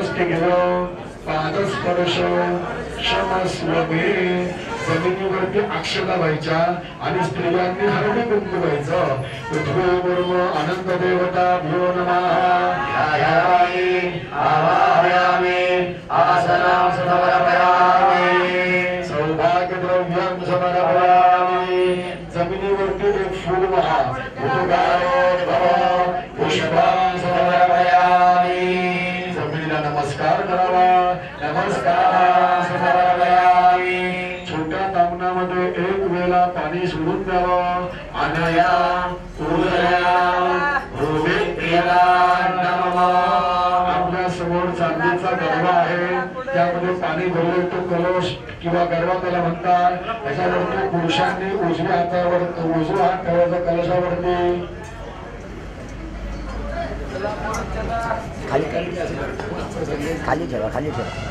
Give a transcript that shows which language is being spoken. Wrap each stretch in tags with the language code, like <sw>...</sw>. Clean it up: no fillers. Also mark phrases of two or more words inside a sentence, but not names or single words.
<mr>पाददृष्टी घेणं,</mr> <sa>पादस्पर्श क्षमस्व मे.</sa> <mr>जमिनीवरती अक्षता व्हायच्या आणि स्त्रियांनी हळदी कुंकू व्हायचं.</mr> <sa>पृथ्वीवरून अनंत देवता भ्यो नमः आवाहयामि आसनं समर्पयामि सौभाग्य द्रव्यं समर्पयामि.</sa> <mr>जमिनीवरती एक फूल व्हा,</mr> <sa>पुष्पं समर्पयामि.</sa> <mr>जमिनीला नमस्कार करावा,</mr> <sa>नमस्कार समर्पयामि.</sa> <mr>छोट्या तामणामध्ये एक वेळा पाणी सोडून द्यावं.</mr> <sa>अनया उदया भूमिप्रिया नमः.</sa> <mr>आपल्या समोर चांदीचा गरबा आहे, त्यामध्ये पाणी भरले तो कलश किंवा गरबा त्याला म्हणतात. त्याच्यावरती पुरुषांनी उजव्या हातावर उजवा हात ठेवायचा कलशावरती. खाली खाली ठेवा, खाली ठेवा.</mr>